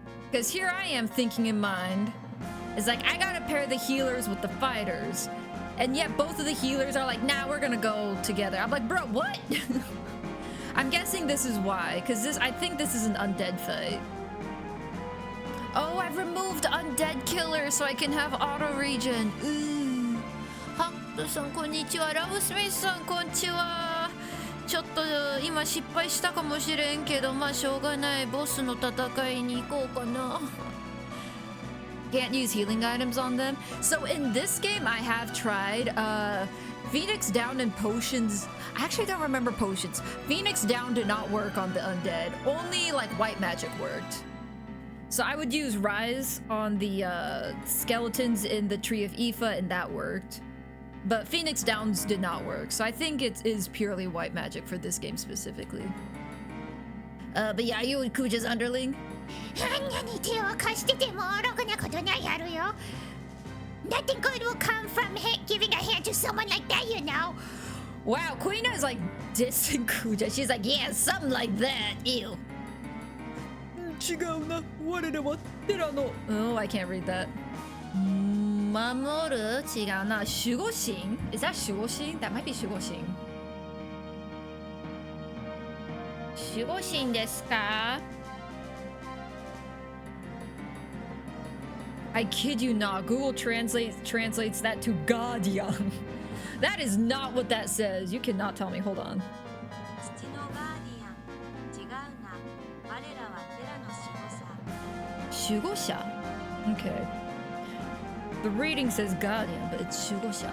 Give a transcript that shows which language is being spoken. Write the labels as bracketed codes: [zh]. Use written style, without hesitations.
[en] Because here I am thinking in mind, it's like, I gotta pair the healers with the fighters. And yet both of the healers are like, nah, we're gonna go together. I'm like, bro, what? I'm guessing this is why, because I think this is an undead fight. Oh, I've removed undead killer so I can have auto regen. Ooh. [ja] ハットさんこんにちは。ラブスミスさんこんにちは。ちょっと今失敗したかもしれんけど、まあしょうがない。ボスの戦いに行こうかな。 [en] Can't use healing items on them. So in this game, I have tried Phoenix Down and potions. I actually don't remember potions. Phoenix Down did not work on the undead. Only like white magic worked. So I would use Rise on the skeletons in the Tree of Ifa, and that worked. But Phoenix Downs did not work. So I think it is purely white magic for this game specifically. But yeah, you and Kuja's underling. [ja] あんなに手を貸しててもろくなことないやろよ。 [en] Nothing good will come from giving a hand to someone like that, you know. Wow, Queen is like dissing Kuja. She's like, yeah, something like that. Ew. [ja] 違うな。我らはテラの [en] Oh, I can't read that. Mamoru? [ja] 違うな。 [en] 守護神?Is that 守護神? That might be 守護神. [ja] 守護神ですか? [en] I kid you not. Google translates that to Guardian. That is not what that says. You cannot tell me. Hold on. [ja] 父のガーディアン違うな我らはテラの守護者守護者?Okay. [en] The reading says Guardian, but it's 守護者.